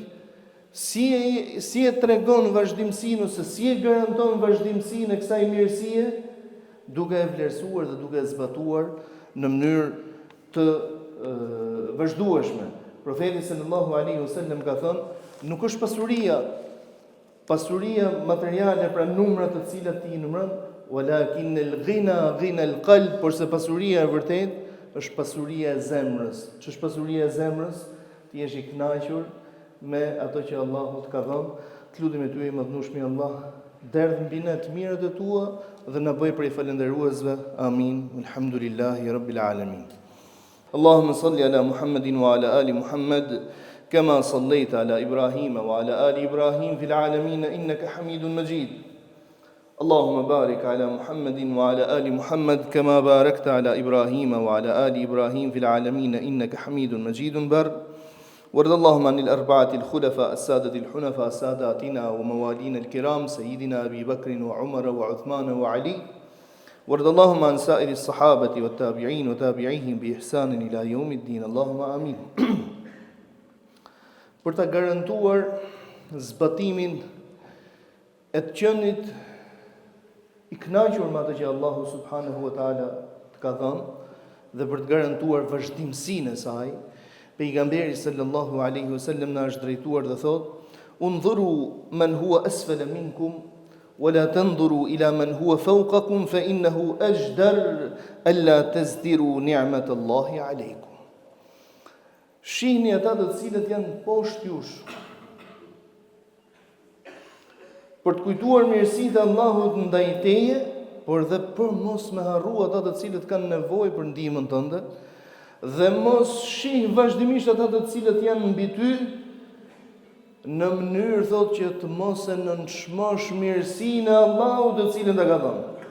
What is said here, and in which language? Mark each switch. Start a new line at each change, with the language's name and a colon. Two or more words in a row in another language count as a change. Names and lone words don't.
Albanian: Si e tregon vazhdimsinë ose si e garanton vazhdimsinë e kësaj mirësie? Duke e vlerësuar dhe duke e zbatuar në mënyrë të vazhdueshme. Profeti
Arabic: صلى الله عليه وسلم
Albanian: ka thënë: nuk është pasuria materiale, pra numrat të cilat ti i numëron,
Arabic: ولكن الغنى غنى القلب,
Albanian: por se pasuria e vërtet është pasuria e zemrës. Ç'është pasuria e zemrës? Ti jesh i kënaqur me ato që Allahu të ka dhënë. Të lutem e ty, mëdhnueshmi Allah, derdh mbi ne të mirët e tua dhe na bëj prej falënderuesve. Amin.
Arabic: الحمد لله رب العالمين. اللهم صل على محمد وعلى آل محمد كما صليت على إبراهيم وعلى آل إبراهيم في العالمين إنك حميد مجيد. اللهم بارك على محمد وعلى آل محمد كما باركت على إبراهيم وعلى آل إبراهيم في العالمين إنك حميد مجيد بر. وارض اللهم عن الأربعة الخلفاء السادة الحنفاء ساداتنا وموالينا الكرام سيدنا أبي بكر وعمر وعثمان وعلي. وارض اللهم عن سائر الصحابة والتابعين وتابعيهم بإحسان إلى يوم الدين. اللهم آمين.
Albanian: Për ta garantuar zbatimin e të qenit i kënaqur me atë që Allahu
Arabic: سبحانه وتعالى
Albanian: të ka dhënë dhe për të garantuar vazhdimsinë e saj, pejgamberi
Arabic: صلى الله عليه وسلم
Albanian: na është drejtuar dhe thot:
Arabic: "انظروا من هو أسفل منكم ولا تنظروا إلى من هو فوقكم فإنه أجدر ألا تزدروا نعمة الله عليكم."
Albanian: Shihni ata të cilët janë poshtë jush, për të kujtuar mirësitë e Allahut ndaj teje, por dhe për mos me harru ata të cilët kanë nevojë për ndihmën tënde, dhe mos shih vazhdimisht ata të cilët janë mbi ty, në mënyrë thotë që të mos e nënçmosh mirësinë e Allahut të cilën ta ka dhënë.